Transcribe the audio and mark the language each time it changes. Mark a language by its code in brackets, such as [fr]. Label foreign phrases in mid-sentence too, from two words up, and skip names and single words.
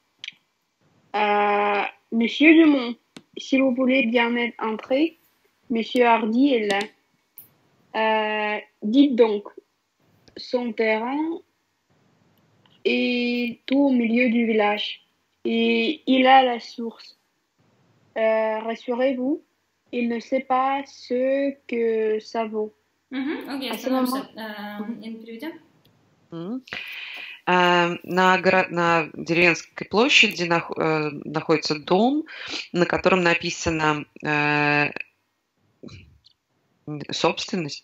[fr] Monsieur Dumont, si vous voulez bien entrer, Monsieur Hardy est là. Dites donc, son terrain est tout au milieu du village et il a la source. Rassurez-vous, il ne sait pas ce que ça vaut. [ru] Окей, остановимся. Переведем? На деревенской площади находится дом, на котором написано собственность.